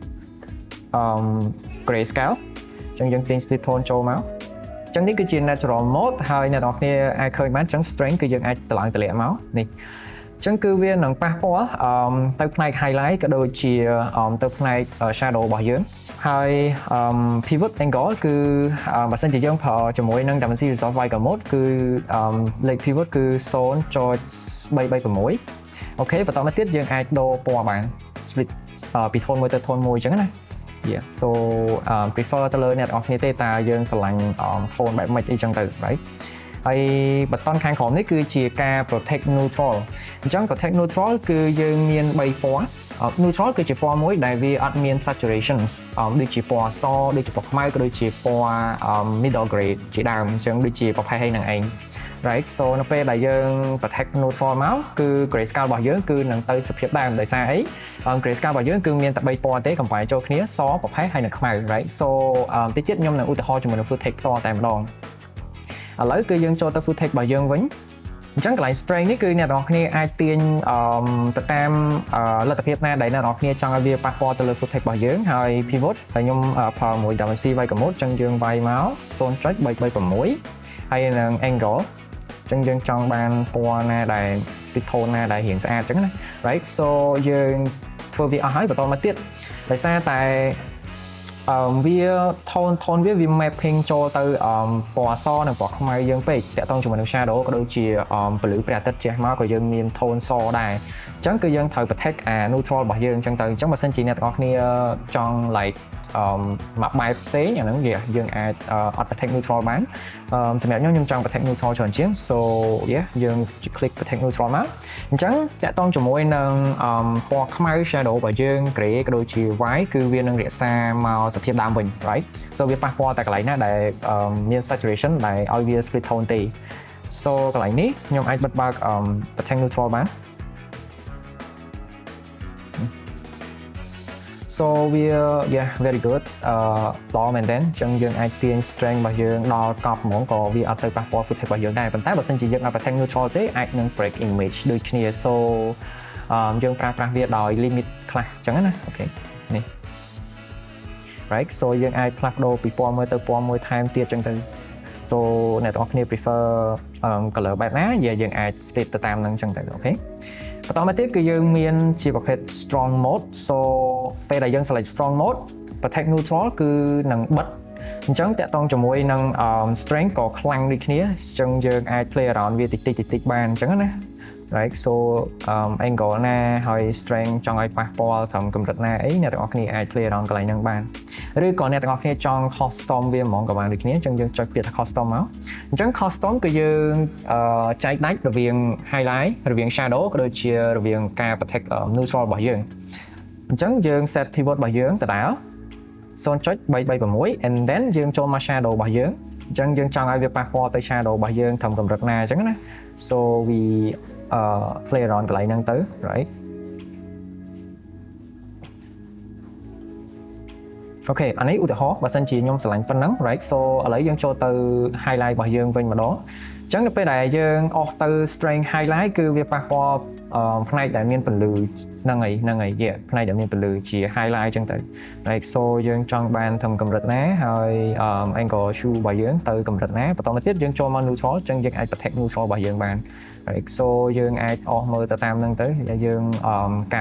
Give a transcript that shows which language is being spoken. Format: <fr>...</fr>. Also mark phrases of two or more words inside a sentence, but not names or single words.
<km>grayscale អញ្ចឹងយើងទាញ</km> <en>split tone</en> <km>ចូលមកអញ្ចឹងនេះគឺជា</km> <en>natural mode</en> <km>ហើយអ្នកទាំងអស់គ្នាអាចឃើញបានអញ្ចឹង strength គឺយើងអាចតម្លើងតម្លាក់មកនេះអញ្ចឹងគឺវានឹងប៉ះពាល់ទៅផ្នែក highlight ក៏ដូចជាទៅផ្នែក shadow របស់យើងហើយ</km> <en>pivot angle</en> <km>គឺបើសិនជាយើងប្រើជាមួយនឹង DaVinci Resolve Vertical Mode គឺលេខ pivot គឺ 0.336 អូខេបន្តមកទៀតយើងអាចដូរពណ៌បាន split ពី tone មួយទៅ tone មួយអញ្ចឹងណា</km> <en>yeah so prefer</en> <km>ទៅលើអ្នកទាំងអស់គ្នាទេតើយើងស្រឡាញ់ tone បែបម៉េចអីចឹងទៅ right ហើយបតនខាងក្រោមនេះគឺជាការ</km> <en>protect neutral</en> <km>អញ្ចឹង</km> <en>protect neutral</en> <km>គឺយើងមាន3ពណ៌ neutral គឺជាពណ៌មួយដែលវាអត់មាន saturation ដូចជាពណ៌សដូចជាពណ៌ខ្មៅក៏ដូចជាពណ៌</km> <en>middle grade</en> <km>ជាដើមអ ញ្ចឹងដូចជាប្រភេទហ្នឹងនឹងឯង</km> <en>right so</en> <km>នៅពេលដែលយើង</km> <en>protect neutral</en> <km>មកគឺ grayscale របស់យើងគឺនឹងទៅសភាពដើមដោយសារអី grayscale របស់យើងគឺមានតែ3ពណ៌ទេកំបាញ់ចូលគ្នាសប្រភេទហើយនិងខ្មៅ</km> <en>right so</en> <km>តិចទៀតខ្ញុំនឹងឧទាហរណ៍ជាមួយនឹង footage ផ្ទាល់តែម្ដងឥឡូវគឺយើងចូលទៅ footage របស់យើងវិញអញ្ចឹងកន្លែង strength នេះគឺអ្នកទាំងអស់គ្នាអាចទាញទៅតាមលទ្ធភាពណាដែលអ្នកទាំងអស់គ្នាចង់ឲ្យវាប៉ះពាល់ទៅលើ footage របស់យើងហើយ pivot ហើយខ្ញុំប្រើមួយ DaVinci Vertical Mode អញ្ចឹងយើងវាយមក 0.336 ហើយនឹង angle អញ្ចឹងយើងចង់បានពណ៌ណាដែល</km> <en>split tone</en> <km>ណាដែលរាងស្អាតអញ្ចឹងណា</km> <en>right so</en> <km>យើងធ្វើវាអស់ហើយបន្តមកទៀតដោយសារតែវា tone វា mapping ចូលទៅពណ៌អសនិង ពណ៌ខ្មៅយើងពេកតាក់ទងជាមួយនឹង shadow ក៏ដូចជាពលឺព្រះអាទិត្យជះមកក៏យើងមាន tone សដែរអញ្ចឹងគឺយើងត្រូវ</km> <en>protect neutral</en> <km>របស់យើងអញ្ចឹងទៅអញ្ចឹងបើសិនជាអ្នកទាំងអស់គ្នាចង់ like មកបែបផ្សេងអាហ្នឹងយើងអាចអត់</km> <en>protect neutral</en> <km>បានសម្រាប់ខ្ញុំចង់</km> <en>protect neutral</en> <km>ច្រើនជាង</km> <en>so yeah</en> <km>យើង</km> <en>click protect neutral</en> <km>មកអញ្ចឹងតាក់ទងជាមួយនឹងពណ៌ខ្មៅ shadow របស់យើង gray ក៏ដូចជា white គឺវានឹងរក្សាមកសភាពដើមវិញ</km> <en>right so</en> <km>វាប៉ះពាល់តែកន្លែងណាដែលមាន saturation ដែលឲ្យវា</km> <en>split tone</en> <km>ទេ so កន្លែងនេះខ្ញុំអាចបិទបើក</km> <en>protect neutral</en> <km>បាន so វា</km> <en>yeah very good</en> <km>ល្អមែនទែនអញ្ចឹងយើងអាចទាញ strength របស់យើងដល់កប់ហ្មងក៏វាអត់សូវប៉ះពាល់ footage របស់យើងដែរប៉ុន្តែបើសិនជាយើងអត់</km> <en>protect neutral</en> <km>ទេអាចនឹង</km> <en>break image</en> <km>ដូចគ្នា so យើងប្រើប្រាស់វាដោយ limit ខ្លះអញ្ចឹងណាអូខេនេះ</km> <en>right so</en> <km>យើងអាច ផ្លាស់ប្ដូរពីពណ៌មួយទៅពណ៌មួយថែមទៀតអញ្ចឹងទៅ so អ្នកទាំងអស់គ្នា</km> <en>prefer color</en> <km>បែបណាយើងអាច split ទៅតាមហ្នឹងអញ្ចឹងទៅអូខេបន្តមកទៀតគឺយើងមានជាប្រភេទ</km> <en>strong mode</en> <km>so ពេលដែលយើង</km> <en>select strong mode protect neutral</en> <km>គឺនឹងបិទអញ្ចឹងតាក់ទងជាមួយនឹង strength ក៏ខ្លាំងដូចគ្នាអញ្ចឹងយើងអាច</km> <en>play around</en> <km>វាតិចបានអញ្ចឹងណា</km> <en>right so</en> <km>angle ណាហើយ strength ចង់ ឲ្យប៉ះពាល់ត្រឹមកម្រិតណាអីអ្នកទាំងអស់គ្នាអាច</km> <en>play around</en> <km>កន្លែងហ្នឹងបានឬក៏អ្នកទាំងអស់គ្នាចង់ custom វាហ្មងក៏បានដូចគ្នាអញ្ចឹងយើងចុចពាក្យថា custom មកអញ្ចឹង custom គឺយើងចែកដាច់រវាង highlight រវាង shadow ក៏ដូចជារវាងការ</km> <en>protect neutral</en> <km>របស់យើងអញ្ចឹងយើង</km> <en>set pivot</en> <km>របស់យើងដដែល 0.336</km> <en>and then</en> <km>យើងចូលមក shadow របស់យើងអញ្ចឹងយើងចង់ឲ្យវាប៉ះពាល់ទៅ shadow របស់យើងត្រឹមកម្រិតណាអញ្ចឹងណា</km> <en>so we play around</en> <km>កន្លែងហ្នឹងទៅ right អូខេអានេះឧទាហរណ៍បើសិនជាខ្ញុំឆ្លាញ់ប៉ុណ្ណឹង</km> <en>right so</en> <km>ឥឡូវយើងចូលទៅ highlight របស់យើងវិញម្ដងអញ្ចឹងនៅពេលដែលយើងអស់ទៅ</km> <en>strength highlight</en> <km>គឺវាប៉ះពាល់ផ្នែកដែលមានពន្លឺហ្នឹងហើយផ្នែកដែលមានពន្លឺជា highlight អញ្ចឹងទៅ</km> <en>right so</en> <km>យើងចង់ បានត្រឹមកម្រិតណាហើយ</km> <en>angle hue</en> <km>របស់យើងទៅកម្រិតណាបន្តមកទៀតយើងចូលមក neutral អញ្ចឹងយើងអាច</km> <en>protect neutral</en> <km>របស់យើងបាន</km> <en>right so</en> <km>យើងអាចអស់មើលទៅតាមហ្នឹងទៅយើងការ</km>